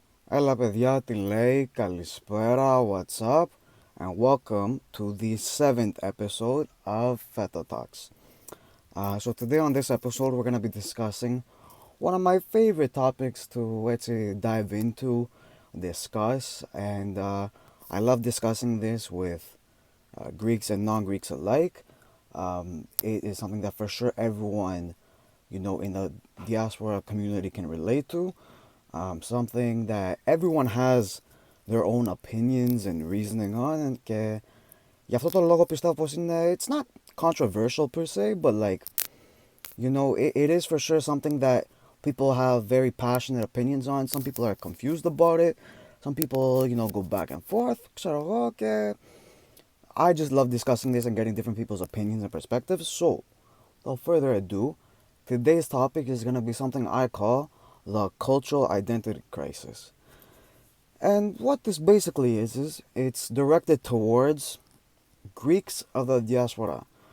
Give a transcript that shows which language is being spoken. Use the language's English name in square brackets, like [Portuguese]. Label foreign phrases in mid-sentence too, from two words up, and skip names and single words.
[Greek] Έλα παιδιά, τι λέει, καλησπέρα, [English] what's up, and welcome to the 7th episode of Feta Talks. So today on this episode we're going to be discussing one of my favorite topics to let's say dive into, discuss, and I love discussing this with Greeks and non-Greeks alike. It is something that for sure everyone, in the diaspora community can relate to. Something that everyone has their own opinions and reasoning on. [Greek] Και γι' αυτό το λόγο πιστεύω πως είναι, [English] it's not controversial per se, but like, it is for sure something that people have very passionate opinions on. Some people are confused about it. Some people, go back and forth. [Greek] Ξέρω εγώ, και [English] I just love discussing this and getting different people's opinions and perspectives. So, without further ado, today's topic is going to be something I call the cultural identity crisis. And what this basically is it's directed towards Greeks of the diaspora.